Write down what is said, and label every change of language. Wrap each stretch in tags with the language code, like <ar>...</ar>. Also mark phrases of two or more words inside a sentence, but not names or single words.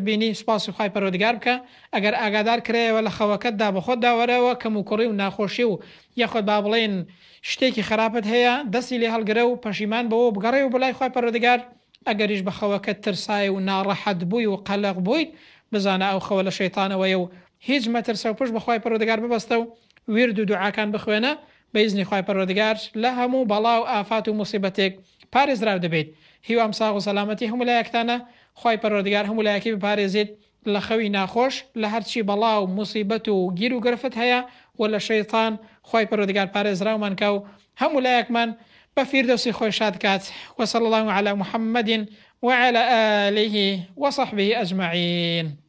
<ckb>بینی سپاسی خوای پەروەردگار بکە ئەگەر ئاگادار کرێەوە لە خەوەکەتدا بە خۆت داوەرەوە کەم و کوڕی و ناخۆشی و یاخۆت با بڵێن شتێکی خراپت هەیە دەستی لێ هەڵگرە و پەشیمان بەوە بگەڕێ و بەلای خوای پەروەردگار ئەگەریش بە خەوەکەت ترسای و ناڕەحەت بووی و قەلق بوویت بزانە ئەو خەوە لە شەیتانەوەیە و هیچ مەترسە و پشت بەخوای پەروەردگار ببەستە و وێرد و دوعاکان بخوێنە بەیزنی خوای پەروەردگار لە هەموو بەڵاو ئافات و موسیبەتێک پارێزراو دەبێت. هیوام ساغ و سەلامەتی هەموو لایەکتانە خوای پەروەردگار هەموو لایەکی بپارێزێت لە خەوی ناخۆش لە هەرچی بەڵاو موسیبەت و گیر و گرفت هەیە و لە شەیطان خوای پەروەردگار پارێزراومان کە و هەموو لایەکمان بە فیردەوسی خۆی شاد کات.</ckb> <ar>وصلى الله على محمد وعلى آله وصحبه أجمعين.</ar>